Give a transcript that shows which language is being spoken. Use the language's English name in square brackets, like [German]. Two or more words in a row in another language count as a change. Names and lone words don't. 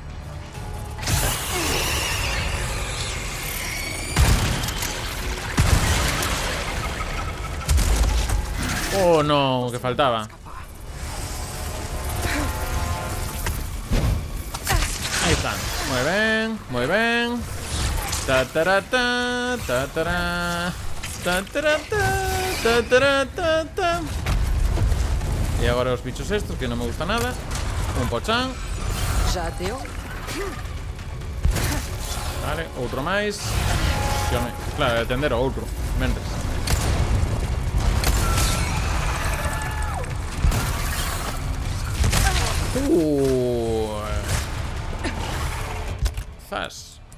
[Spanish] Oh, no, que faltaba. Ahí están. Muy bien, muy bien. Ta-ta-ra-ta, ta-ta-ra. Ta-ta-ra-ta, ta-ta-ra-ta-ta. [Galician] E agora os bichos estos, que non me gusta nada. Un pochán. [Portuguese] Já deu? [Galician] Vale, outro máis. Claro, atender ao outro. Mentres. Zas.